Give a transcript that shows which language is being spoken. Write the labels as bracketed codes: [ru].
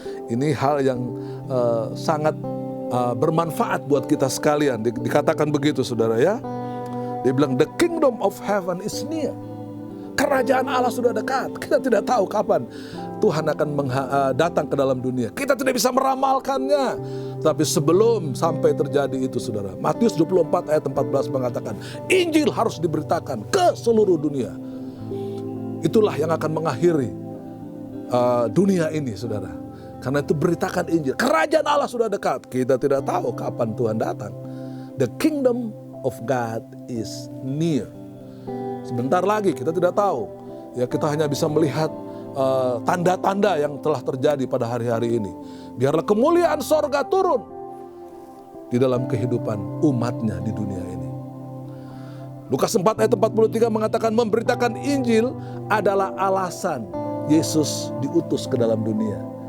[id] Ini hal yang sangat bermanfaat buat kita sekalian. Dikatakan begitu saudara ya. Dia bilang the kingdom of heaven is near. Kerajaan Allah sudah dekat. Kita tidak tahu kapan Tuhan akan datang ke dalam dunia. Kita tidak bisa meramalkannya. Tapi sebelum sampai terjadi itu saudara, Matius 24 ayat 14 mengatakan Injil harus diberitakan ke seluruh dunia. Itulah yang akan mengakhiri dunia ini saudara. Karena itu beritakan Injil. Kerajaan Allah sudah dekat. Kita tidak tahu kapan Tuhan datang. [en] The kingdom of God is near. [id] Sebentar lagi kita tidak tahu. Ya, kita hanya bisa melihat tanda-tanda yang telah terjadi pada hari-hari ini. Biarlah kemuliaan sorga turun di dalam kehidupan umatnya di dunia ini. Lukas 4 ayat 43 mengatakan memberitakan Injil adalah alasan Yesus diutus ke dalam dunia.